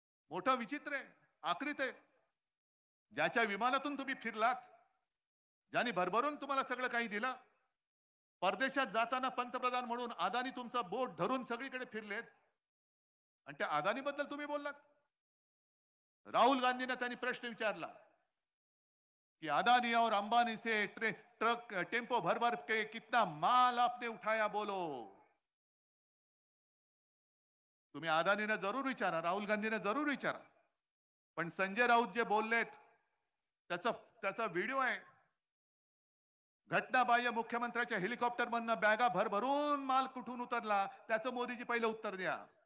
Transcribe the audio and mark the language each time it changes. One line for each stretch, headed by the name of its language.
Marathi: मोठं विचित्र आहे, आकृत आहे. ज्याच्या विमानातून तुम्ही फिरलात, ज्यांनी भरभरून तुम्हाला सगळं काही दिलं, परदेशात जाताना पंतप्रधान म्हणून अदानी तुमचा बोट धरून सगळीकडे फिरलेत आणि त्या अदानी बद्दल तुम्ही बोललात. राहुल गांधीने त्यांनी प्रश्न विचारला कि
Hindi: अदानी और अंबानी से ट्रक टेम्पो भर भर के कितना माल आपने उठाया बोलो.
Marathi: तुम्ही अदानीने जरूर विचारा, राहुल गांधीने जरूर विचारा, पण संजय राऊत जे बोललेत त्याचा त्याचा व्हिडिओ आहे. घटनाबाह्य मुख्यमंत्र्याच्या हेलिकॉप्टर मधनं बॅगा भरभरून माल कुठून उतरला त्याचं मोदीजी पहिलं उत्तर द्या.